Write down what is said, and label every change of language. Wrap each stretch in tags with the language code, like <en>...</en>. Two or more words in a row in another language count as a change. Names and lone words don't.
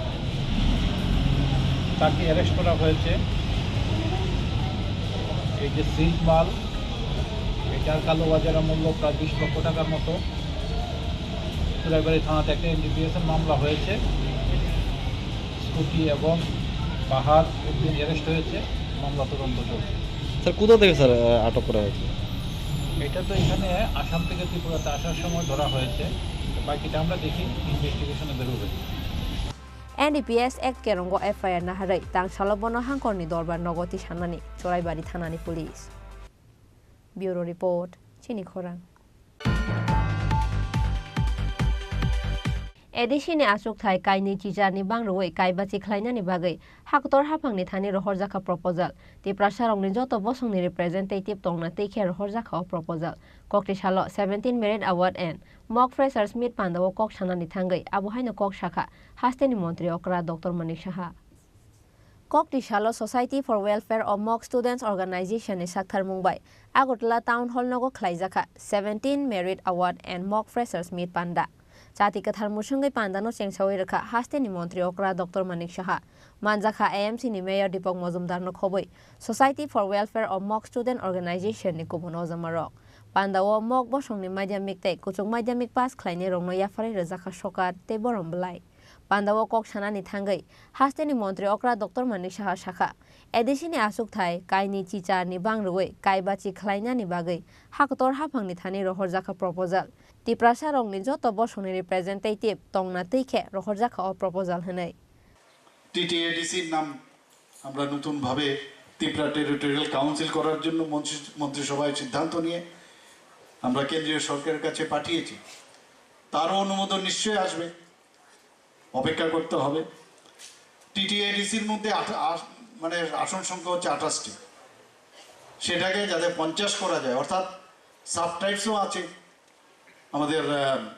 <bn>তাকে অ্যারেস্ট করা হয়েছে এই যে সিল মাল এটার কালোবাজারা মূল্য প্রায় 20 লক্ষ টাকার মতো চুরাইবাড়ি থানাতে একটা NDPS এর মামলা হয়েছে স্কুটি এবং বাহার উদ্দিন অ্যারেস্ট হয়েছে মামলা তদন্ত চলছে স্যার কোথা থেকে স্যার আটক করা হয়েছে এটা তো এখানে আসাম থেকে ত্রিপুরাতে আসার সময় ধরা হয়েছে বাকিটা আমরা দেখি ইনভেস্টিগেশনে বেরোবে</bn> <trp>NDPS Act Kerongo FIR Naharai Tang Salobono Hangkorni Dorbar Nogoti Shanani Choraibari Thanani</trp> <en>Police Bureau Report</en> <trp>Chini Khorang Edishini asuk thai kaini chijarni bangroi kaibachi khlainani bagai haktor hapangni thani rohorjaka proposal ti prasarongni joto bosongni representative tongna teikhe rohorjaka proposal kokti salo 17 merit award and mock freshers meet pandawo kok sanani thangai abuhaino kok shakha hasteni montri okra Dr. Manik Saha Kokti salo Society for Welfare of Mock Students Organization ni Sakthar Mumbai Agotla Town Hall nogo khlaijaka 17 merit award and mock freshers meet panda Chati kathar musungai pandano chengsawi rakha hasteni montri okra Dr. Manik Saha manjakha AMC ni Mayor Dipok Mojumdar no khoboi Society for Welfare of Mock Student Organization ni kubono jamarok pandawo mock bosongni madhyamik te kuchung madhyamik pass khlaine rongno yafari rajaka sokat te borom blai pandawo kok sanani thangai hasteni montri okra Dr. Manik Saha shakha edishini asuk thai kaini chichar ni bangroi kaibachi khlainani bagai haktor hapangni thani rohorjaka proposal Tiprasa rongni joto bosongni representative tongna teikhe rohorjaka o proposal hanai</trp> <bn>TTADC নাম আমরা নতুন ভাবে ত্রিপুরা টেরিটোরিয়াল কাউন্সিল করার জন্য মন্ত্রিসভায় সিদ্ধান্ত নিয়ে আমরা কেন্দ্রীয় সরকারের কাছে পাঠিয়েছি তারও অনুমোদন নিশ্চয়ই আসবে অপেক্ষা করতে হবে টিটিএডিসির মধ্যে মানে আসন সংখ্যা হচ্ছে 28টি সেটাকে যাতে 50 করা যায় অর্থাৎ সাবটাইপসও আছে আমাদের</bn>